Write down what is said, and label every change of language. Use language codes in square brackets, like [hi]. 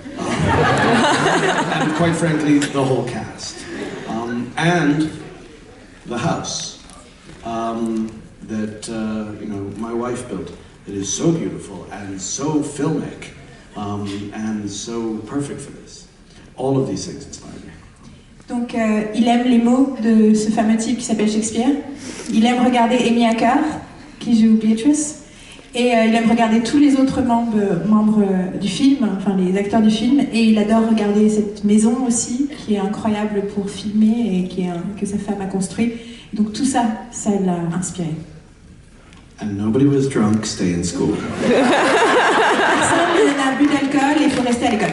[en] And quite frankly, the whole cast. And the house that my wife built. It is so beautiful and so filmic and so perfect for this. All of these things inspire me. [fr] Donc il aime les mots de ce fameux type qui s'appelle Shakespeare. Il aime regarder Amy Acker, qui joue Beatrice. Et il aime regarder tous les autres membres du film, enfin les acteurs du film. Et il adore regarder cette maison aussi, qui est incroyable pour filmer et que sa femme a construit. Donc tout ça, ça l'a inspiré. [en] And nobody was drunk, stay in school. [fr] Personne n'a bu d'alcool et il faut rester à l'école.